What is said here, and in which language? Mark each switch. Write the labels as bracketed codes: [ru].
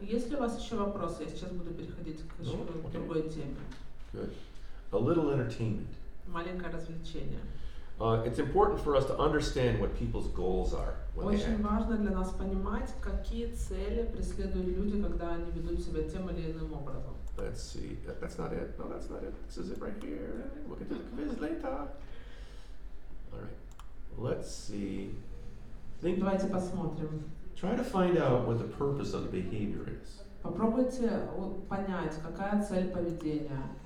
[ru] Есть ли у вас еще вопросы? Я сейчас буду переходить к окей. другой теме. [en] Good. A little entertainment. [ru] Маленькое развлечение. [en] It's important for us to understand what people's goals are when they [ru] Очень [en] act. [ru] важно для нас понимать, какие цели преследуют люди, когда они ведут себя тем или иным образом. [en] Let's see. That's not it. No, that's not it. This is it right here. We'll get to the quiz later. All right. let's see. Think, [ru] Давайте посмотрим. [en] try to find out what the purpose of the behavior is. [ru] Попробуйте понять, какая цель поведения.